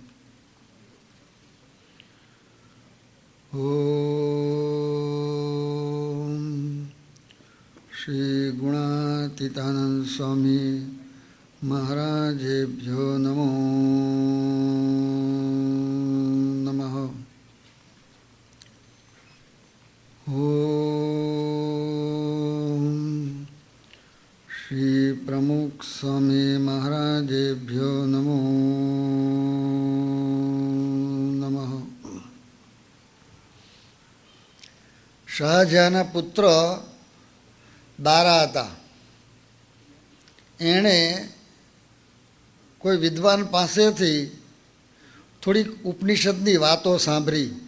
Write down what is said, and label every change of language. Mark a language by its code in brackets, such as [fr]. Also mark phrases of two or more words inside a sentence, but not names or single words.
[sa] ओम श्री गुणातीतानंद स्वामी महाराजेभ्यो नमो नमः। श्री प्रमुख स्वामी महाराजेभ्यो नमो नमः। [gu] શાહજહાંના પુત્ર દારા હતા. એણે કોઈ વિદ્વાન પાસેથી થોડીક ઉપનિષદની વાતો સાંભળી.